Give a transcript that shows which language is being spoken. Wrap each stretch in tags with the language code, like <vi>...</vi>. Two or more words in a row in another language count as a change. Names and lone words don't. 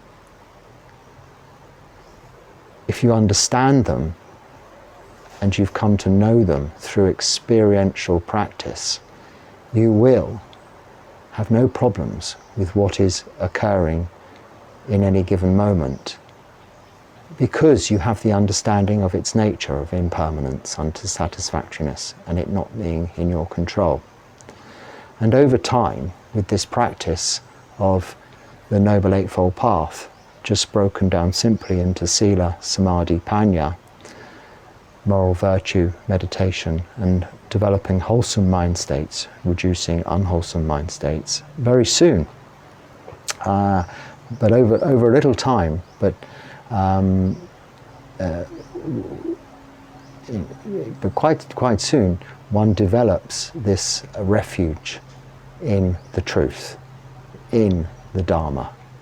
<en>If you understand them and you've come to know them through experiential practice, you will have no problems with what is occurring in any given moment, because you have the understanding of its nature, of impermanence, unsatisfactoriness, and it not being in your control. And over time, with this practice of the Noble Eightfold Path, just broken down simply into</en> <pi>sila, samadhi, panya,</pi> <en>moral virtue, meditation, and developing wholesome mind states, reducing unwholesome mind states, very soon, but over a little time, but quite soon, one develops this refuge in the truth, in the Dharma.</en>